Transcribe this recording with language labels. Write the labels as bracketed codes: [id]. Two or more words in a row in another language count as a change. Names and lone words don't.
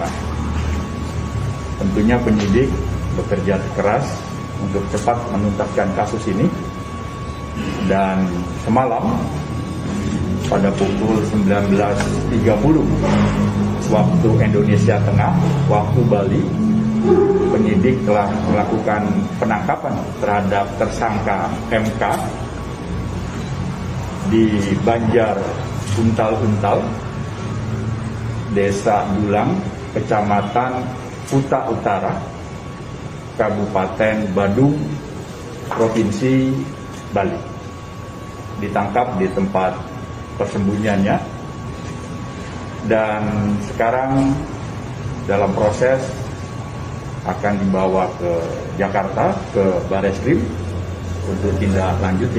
[id] Tentunya penyidik bekerja keras untuk cepat menuntaskan kasus ini, dan semalam pada pukul 19.30 waktu Indonesia Tengah, waktu Bali, penyidik telah melakukan penangkapan terhadap tersangka MK di Banjar Untal-Untal, Desa Dulang, Kecamatan Kuta Utara, Kabupaten Badung, Provinsi Bali. Ditangkap di tempat persembunyiannya, dan sekarang dalam proses akan dibawa ke Jakarta, ke Baris Krim untuk tindak lanjutnya.